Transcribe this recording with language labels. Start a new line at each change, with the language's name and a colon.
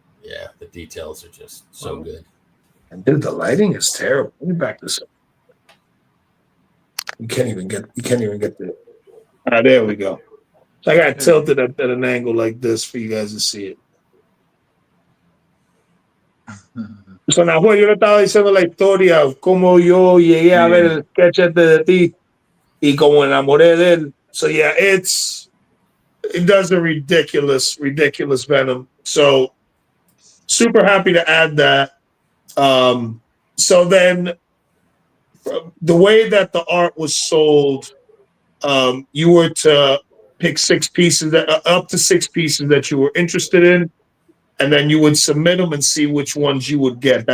English: Yeah, the details are just so good. And dude, the lighting is terrible. Let me back this up. You can't even get the. All right, there we go. So I got tilted at an angle like this for you guys to see it.
Spanish: So Nahuel, yo le estaba diciendo la historia, cómo yo llegué a ver el sketch de ti y como enamoré de él.
English: So yeah, it does a ridiculous Venom. So super happy to add that. So then the way that the art was sold, you were to pick 6 pieces up to 6 pieces that you were interested in, and then you would submit them and see which ones you would get.